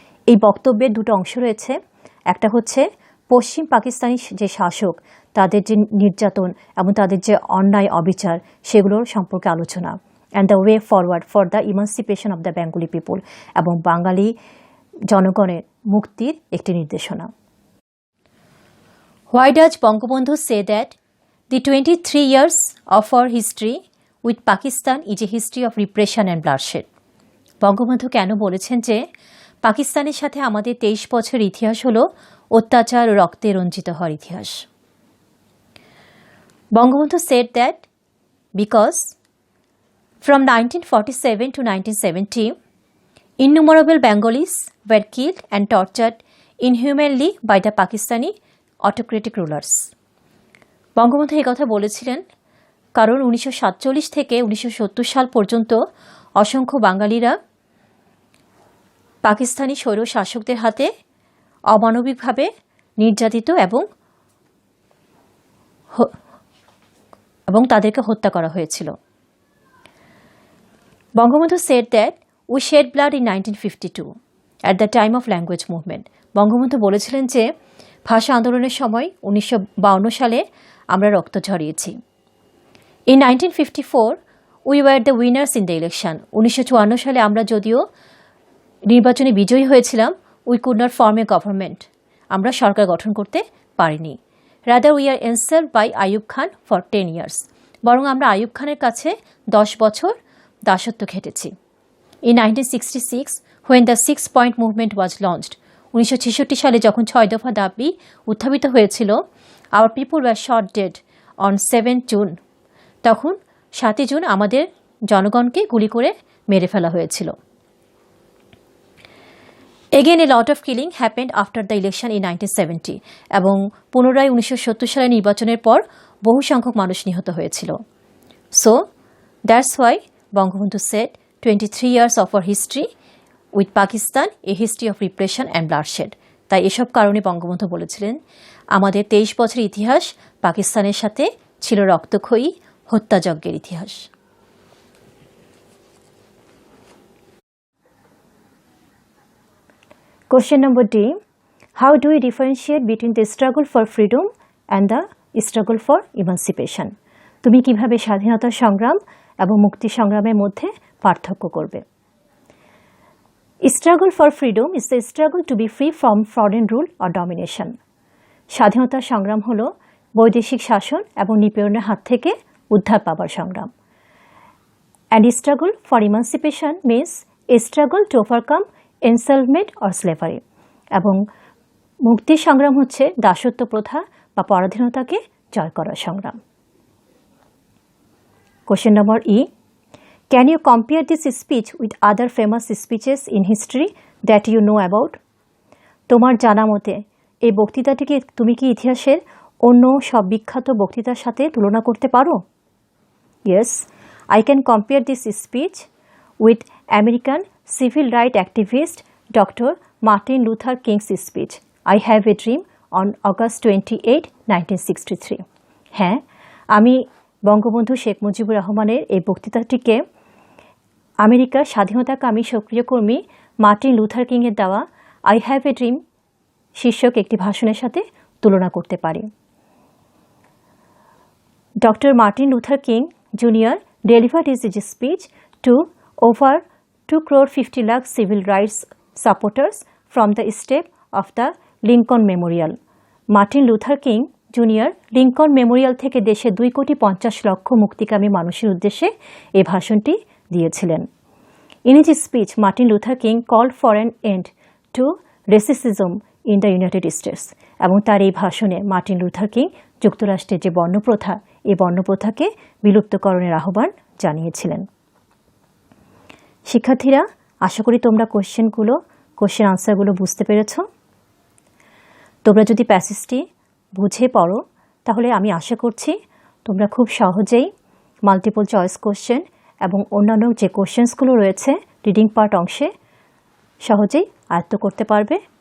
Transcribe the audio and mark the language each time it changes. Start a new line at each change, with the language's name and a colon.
Bangla: এই বক্তব্যের দুটো অংশ রয়েছে। একটা হচ্ছে পশ্চিম পাকিস্তানি যে শাসক, তাদের যে নির্যাতন এবং তাদের যে অন্যায় অবিচার, সেগুলোর সম্পর্কে আলোচনা।
English: and the way forward for the emancipation of the Bengali people,
Bangla: এবং বাঙালি জনগণের মুক্তির একটি নির্দেশনা।
English: Why does Bangabandhu say that the 23 years of our history with Pakistan is a history of repression and bloodshed?
Bangla: Bangabandhu কেন বলেছেন যে পাকিস্তানের সাথে আমাদের 23 বছর ইতিহাস হলো অত্যাচার ও রক্তে রঞ্জিত হওয়ার ইতিহাস?
English: Bangabandhu said that because from 1947 to 1970 innumerable Bengalis were killed and tortured inhumanly by the Pakistani autocratic rulers.
Bangla: Bangabandhu এই কথা বলেছিলেন কারণ 1947 থেকে 1970 সাল পর্যন্ত অসংখ্য বাঙালিরা পাকিস্তানি স্বৈর শাসকদের হাতে অমানবিকভাবে নির্যাতিত এবং তাদেরকে হত্যা করা হয়েছিল।
English: Bangabandhu said that we shed blood in 1952 at the time of language movement.
Bangla: Bangabandhu বলেছিলেন যে ভাষা আন্দোলনের সময় 1952 সালে আমরা রক্ত ঝরিয়েছি।
English: In 1954 we were the winners in the election.
Bangla: 1954 সালে আমরা যদিও নির্বাচনে বিজয়ী হয়েছিলাম,
English: we could not form a government.
Bangla: আমরা সরকার গঠন করতে পারিনি।
English: Rather we are enslaved by Ayub Khan for 10 years.
Bangla: বরং আমরা আইয়ুব খানের কাছে 10 বছর দাসত্ব খেটেছি।
English: In 1966 when the 6-point movement was launched,
Bangla: 1966 সালে যখন 6 দফা দাবি উত্থাপিত হয়েছিল,
English: our people were shot dead on 7 June.
Bangla: তখন 7 জুন আমাদের জনগণকে গুলি করে মেরে ফেলা হয়েছিল।
English: Again a lot of killing happened after the election in 1970
Bangla: এবং পুনরায় 1970 সালে নির্বাচনের পর বহু সংখ্যক মানুষ নিহত হয়েছিল।
English: So that's why Bangabandhu said 23 years of our history with Pakistan, a history of repression and bloodshed.
Bangla: তাই এসব কারণে বঙ্গবন্ধু বলেছিলেন আমাদের 23 বছরের ইতিহাস পাকিস্তানের সাথে ছিল রক্তক্ষয়ী হত্যাযজ্ঞের ইতিহাস।
English: Question number D. How do we differentiate between the struggle for freedom and the struggle for emancipation?
Bangla: তুমি কিভাবে স্বাধীনতা সংগ্রাম এবং মুক্তি সংগ্রামের মধ্যে পার্থক্য করবে?
English: Struggle for freedom is the struggle to be free from foreign rule or domination.
Bangla: স্বাধীনতা সংগ্রাম হলো বৈদেশিক শাসন এবং নিপীড়নের হাত থেকে উদ্ধার পাবার সংগ্রাম।
English: And struggle for emancipation means a struggle to overcome enslavement or slavery.
Bangla: এবং মুক্তি সংগ্রাম হচ্ছে দাসত্ব প্রথা বা পরাধীনতাকে জয় করার সংগ্রাম।
English: Question number E. Can you compare this speech with other famous speeches in history that you know about?
Bangla: তোমার জানা মতে এই বক্তৃতাটিকে তুমি কি ইতিহাসের অন্য সব বিখ্যাত বক্তৃতার সাথে তুলনা করতে পারো?
English: Yes, I can compare this speech with American civil rights activist Dr. Martin Luther King's speech, I Have a Dream, on August 28, 1963.
Bangla: হ্যাঁ, আমি বঙ্গবন্ধু শেখ মুজিবুর রহমানের এই বক্তৃতাটিকে আমেরিকার স্বাধীনতাকামী সক্রিয় কর্মী মার্টিন লুথার কিংয়ের দেওয়া আই হ্যাভ এ ড্রিম শীর্ষক একটি ভাষণের সাথে তুলনা করতে পারি।
English: Doctor Martin Luther King junior delivered his speech to over 2.50 crore civil rights supporters from the step of the Lincoln Memorial.
Bangla: Martin Luther king junior Lincoln Memorial থেকে দেশে 2.50 কোটি মুক্তিকামী মানুষের উদ্দেশ্যে এই ভাষণটি দিয়েছিলেন।
English: In his speech, Martin Luther King called for an end to racism in the United States.
Bangla: এবং তার এই ভাষণে মার্টিন লুথার কিং যুক্তরাষ্ট্রের যে বর্ণপ্রথা, এই বর্ণপ্রথাকে বিলুপ্তকরণের আহ্বান জানিয়েছিলেন। শিক্ষার্থীরা, আশা করি তোমরা কোশ্চেন আনসারগুলো বুঝতে পেরেছ। তোমরা যদি প্যাসেজটি বুঝে পড়ো তাহলে আমি আশা করছি তোমরা খুব সহজেই মাল্টিপল চয়েস কোশ্চেন এবং অন্যান্য যে কোশ্চেন্সগুলো রয়েছে রিডিং পার্ট অংশে সহজেই আয়ত্ত করতে পারবে।